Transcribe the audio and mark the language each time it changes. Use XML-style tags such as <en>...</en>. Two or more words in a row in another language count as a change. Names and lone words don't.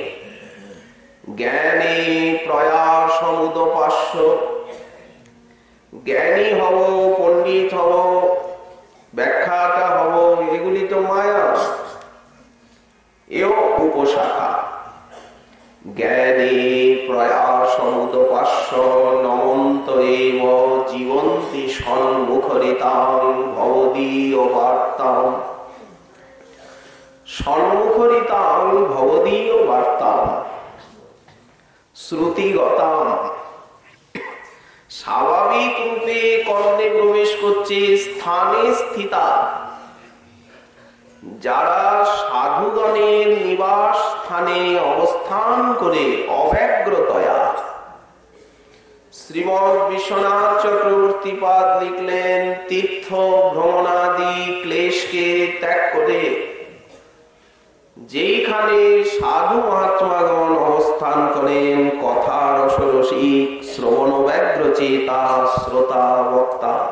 <sa>জ্ঞানে প্রয়াস সমুদপাস্য,</sa> <bn>জ্ঞানী হব, পণ্ডিত হব, ব্যাখ্যাটা হব, এগুলি তো মায়া, এও উপশাখা।</bn> <sa>জ্ঞানে প্রয়াস সমুদপাস্য নমন্ত এব জীবন্তি সন্মুখরিতাং ভবদীয় বার্তাং, সন্মুখরিতাং ভবদীয় বার্তাং শ্রুতিগতাম।</sa> <bn>স্বাভাবিক রূপে কর্ণে প্রবেশ করছে</bn> <sa>স্থানে স্থিতা,</sa> <bn>যারা সাধুগণের নিবাস স্থানে অবস্থান করে অব্যগ্রতয়া। শ্রীমৎ বিশ্বনাথ চক্রবর্তী পাদ লিখলেন, তীর্থ ভ্রমণাদি ক্লেশকে ত্যাগ করে যেখানে সাধু মহাত্মাগণ অবস্থান করেন, কথা রসরসিক শ্রবণ ব্যগ্র চেতা শ্রোতা বক্তা,</bn>